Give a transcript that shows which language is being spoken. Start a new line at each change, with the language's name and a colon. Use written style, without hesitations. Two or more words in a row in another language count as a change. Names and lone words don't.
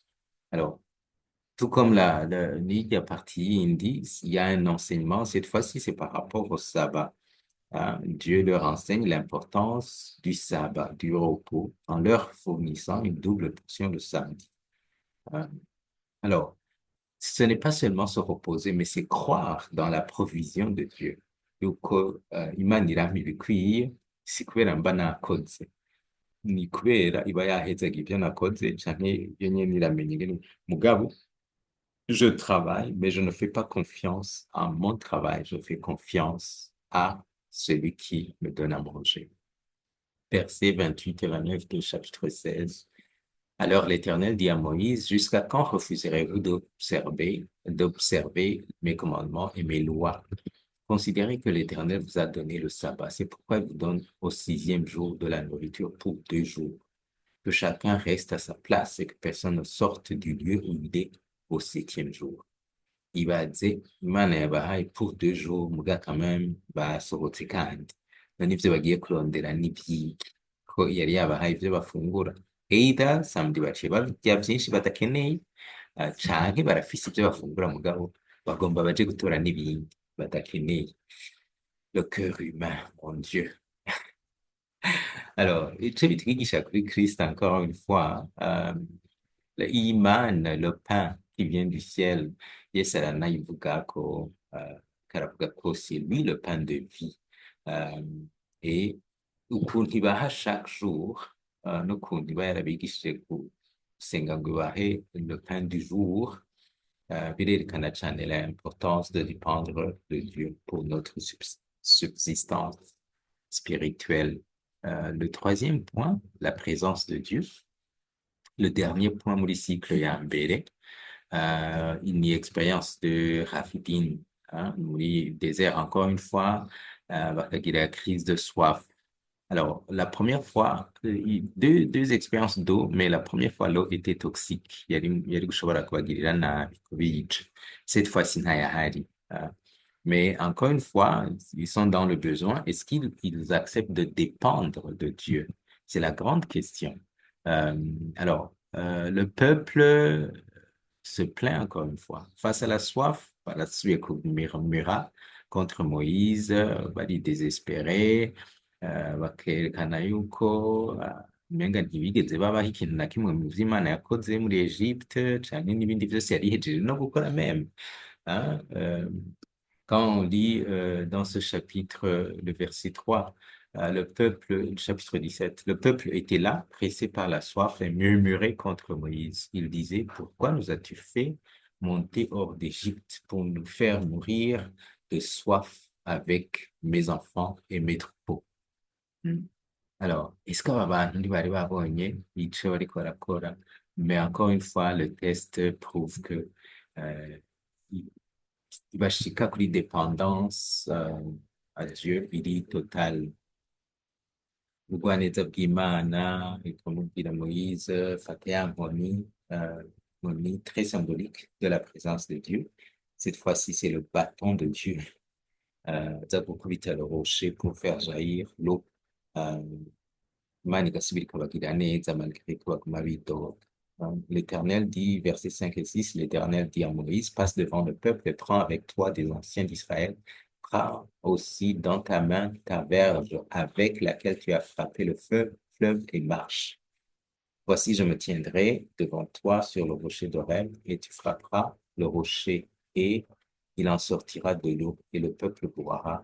French: Alors, tout comme la Ligue partie Indi, il y a un enseignement, cette fois-ci, c'est par rapport au sabbat. Hein. Dieu leur enseigne l'importance du sabbat, du repos, en leur fournissant une double portion le samedi. Hein. Alors, ce n'est pas seulement se reposer, mais c'est croire dans la provision de Dieu.
Rundi: Yuko Imana irampa ibikwiye, si kubera mba nakoze, ni kubera iba yahezaga ibyo nakoze, canke yo nyene iramenya ingene mugabo
French: je travaille, mais je ne fais pas confiance à mon travail, je fais confiance à celui qui me donne à manger. Versets 28 et 29 du chapitre 16. Alors l'Éternel dit à Moïse, jusqu'à quand refuserez-vous d'observer mes commandements et mes lois? Considérez que l'Éternel vous a donné le sabbat. C'est pourquoi il vous donne au 6e jour de la nourriture pour 2 jours. Que chacun reste à sa place et que personne ne sorte du lieu où il est au 7e jour.
Rundi: Ibaze Imana yabahaye
French: pour 2 jours
Rundi: muga
French: quand même
Rundi: basohotse kandi none ivyo bagiye kurondera n'ivyiyi ko yari yabahaye ivyo bafungura either samedi baciye barya vyinshi badakeneye canke barafise ivyo bafungura mugabo bagomba baje gutora n'ibindi badakeneye.
French: Le cœur humain, mon Dieu. Alors,
Rundi: ico bitwigisha kuri Kristo
French: encore une fois, le iman, le pain qui vient du ciel,
Rundi: Yesu aranayivuga ko, karavuga ko
French: c'est lui le pain de vie.
Rundi: Et ukuntu ibaha
French: chaque jour,
Rundi: n'ukuntu iba yarabigishije gusenga ngo ibahe
French: le pain du jour,
Rundi: birerekana cane
French: l'importance de dépendre de Dieu pour notre subsistance spirituelle. Le 3e point, la présence de Dieu. Le dernier point
Rundi: muri cycle ya mbere,
French: une expérience de Rafidine, hein, muri désert encore une fois, bakagira la crise de soif. Alors, la première fois, deux expériences d'eau, mais la première fois, l'eau était toxique.
Rundi: Yari gushobora kubagirira nabi, kubica.
French: Cette fois-ci, ntayahari. Mais encore une fois, ils sont dans le besoin. Est-ce qu'ils acceptent de dépendre de Dieu? C'est la grande question. Alors, le peuple se plaint encore une fois. Face à la soif,
Rundi: barasubiye kumurmura
French: contre Moïse,
Rundi: bari désespérés, bakerekana yuko umenga ntibigeze babaho ikintu na kimwe mu vyo Imana yakoze muri Egypte, canke n'ibindi vyose yari ihejeje no gukora même. Hein?
French: Quand on lit dans ce chapitre, le verset 3, le peuple, chapitre 17, le peuple était là, pressé par la soif et murmurait contre Moïse. Il disait, pourquoi nous as-tu fait monter hors d'Égypte pour nous faire mourir de soif avec mes enfants et mes troupeaux?
Rundi: Hmm.
French: Alors, est-ce
Rundi: qu'aba bantu ntibari babonye ico bariko barakora?
French: Mais encore une fois, le test prouve que euh, i-
Rundi: bashika kuri
French: dépendance à Dieu biri total.
Rundi: Ubugwaneza bw'Imana ikamubwira Moïse, fata ya nkoni, nkoni
French: très symbolique de la présence de Dieu. Cette fois-ci, c'est le bâton de Dieu.
Rundi: Aza gukubita
French: le rocher pour faire jaillir l'eau.
Rundi: Euh, Imana igasubira ikabagira neza malgré ko baguma bidoga.
French: L'Éternel dit, versets 5 et 6, l'Éternel dit à Moïse, passe devant le peuple et prends avec toi des anciens d'Israël. Prends aussi dans ta main ta verge avec laquelle tu as frappé le fleuve et marche. Voici, je me tiendrai devant toi sur le rocher d'Oreb et tu frapperas le rocher et il en sortira de l'eau et le peuple boira.